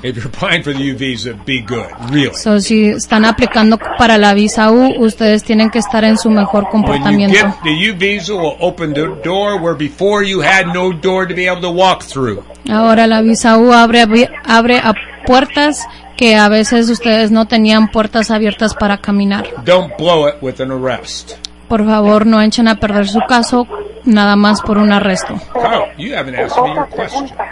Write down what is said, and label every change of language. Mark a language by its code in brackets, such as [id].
[en] If you're applying for the U visa, be good, really. [es] So, si están aplicando para la visa U, ustedes tienen que estar en su mejor comportamiento. [en] When you get the U visa, will open the door where before you had no door to be able to walk through. [es] Ahora la visa U abre a puertas que a veces ustedes no tenían puertas abiertas para caminar. [en] Don't blow it with an arrest. [es] Por favor, no echen a perder su caso nada más por un arresto. [en] Carl, you haven't asked me your question.